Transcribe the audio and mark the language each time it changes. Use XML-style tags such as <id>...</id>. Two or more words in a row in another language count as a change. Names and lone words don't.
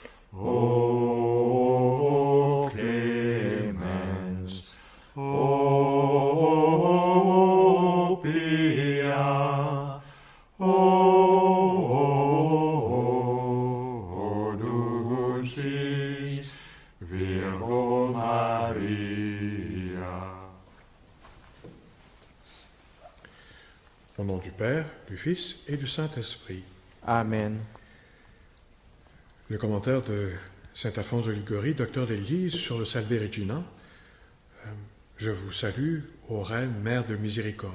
<la>O clemens, o pia, o dulcis Virgo Maria.</la> <fr>Au nom du Père, du Fils et du Saint-Esprit. Amen. Le commentaire de saint Alphonse de Liguori, docteur d'Église, sur le Salve Regina. Je vous salue, ô Reine, Mère de miséricorde.</fr>